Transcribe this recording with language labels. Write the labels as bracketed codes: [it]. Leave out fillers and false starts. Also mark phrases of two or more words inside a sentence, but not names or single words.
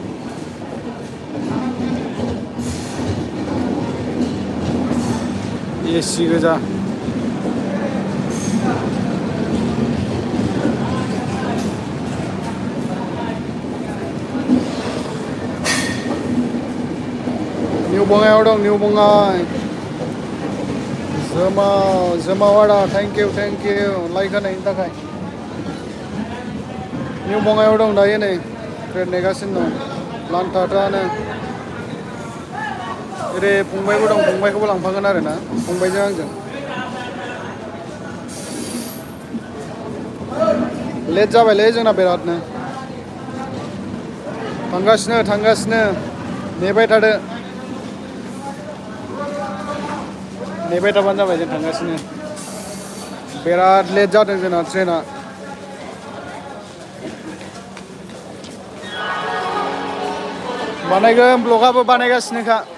[brx] एसि गोजा निउ बङाइआव दं निउ बङाइ जोमावाड़ा [en] thank you [brx] लाइक होनायनि थाखाय निउ बङाइआव दं दायो नै ट्रेन नेगासिनो दं लानथाथानो ओरै फंबायबो दं फंबायखौबो लांफागोन आरो ना फंबायजों आंजों लेट जाबायलै जोंना बिरादनो थांगासिनो नेबाय थादो नेबाय थाबानो जाबाय जों थांगासिनो बिराद लेट जादों जोंना ट्रेना बानायगोन ब्लगाबो बानायगासिनोखा